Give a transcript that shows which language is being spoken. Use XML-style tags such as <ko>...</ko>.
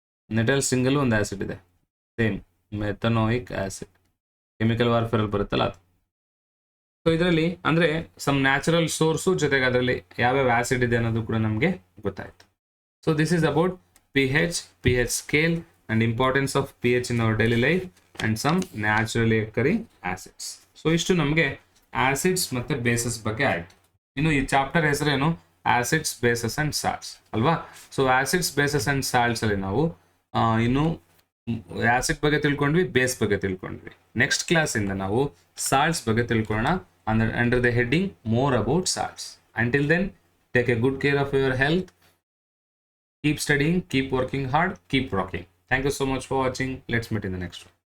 <kn>Natal ಸ್ಟಿಂಗಲ್ಲೂ ಒಂದು acid ಇದೆ, same ಮೆಥನೋಯಿಕ್ acid. Chemical ವಾರ್ಫೇರಲ್ಲಿ ಬರುತ್ತಲ್ಲ ಅದು. ಸೊ ಇದರಲ್ಲಿ ಅಂದರೆ ಸಮ್ ನ್ಯಾಚುರಲ್ ಸೋರ್ಸು ಜೊತೆಗೆ ಅದರಲ್ಲಿ ಯಾವ್ಯಾವ ಆ್ಯಸಿಡ್ ಇದೆ ಅನ್ನೋದು ಕೂಡ ನಮಗೆ ಗೊತ್ತಾಯಿತು.</kn> <en>So this is about pH scale and importance of pH in our daily life and some naturally occurring acids.</en> <kn>So ಇಷ್ಟು ನಮಗೆ ಆಸಿಡ್ಸ್ ಮತ್ತು ಬೇಸಸ್ ಬಗ್ಗೆ ಆಯಿತು. ಇನ್ನು ಈ ಚಾಪ್ಟರ್ ಹೆಸರೇನು? ಆಸಿಡ್ಸ್, ಬೇಸಸ್ ಆ್ಯಂಡ್ ಸಾಲ್ಟ್ಸ್ ಅಲ್ವಾ? ಸೊ ಆಸಿಡ್ಸ್, ಬೇಸಸ್ ಆ್ಯಂಡ್ ಸಾಲ್ಟ್ಸಲ್ಲಿ ನಾವು ಇನ್ನು ಆಸಿಡ್ ಬಗ್ಗೆ ತಿಳ್ಕೊಂಡ್ವಿ, ಬೇಸ್ ಬಗ್ಗೆ ತಿಳ್ಕೊಂಡ್ವಿ. ನೆಕ್ಸ್ಟ್ ಕ್ಲಾಸಿಂದ ನಾವು ಸಾಲ್ಟ್ಸ್ ಬಗ್ಗೆ ತಿಳ್ಕೊಳ್ಳೋಣ</kn> <en>Under the heading more about salts. Until then, take a good care of your health. Keep studying, keep working hard, keep rocking. Thank you so much for watching. Let's meet in the next one.</en>